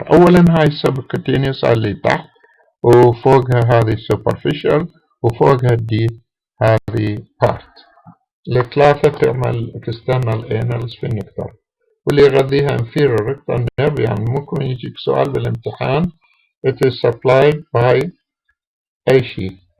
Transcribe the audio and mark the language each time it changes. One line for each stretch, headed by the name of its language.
Arabic: أولا هاي subcutaneous اللي تحت، وفوقها هذه superficial، وفوقها دي هذه part.
English: الثلاثة تعمل external anal sphincter، واللي يغذيها inferior rectal nerve.
Arabic: يعني ممكن يجيك سؤال بالامتحان
English: it is supplied by
Arabic: أي شيء.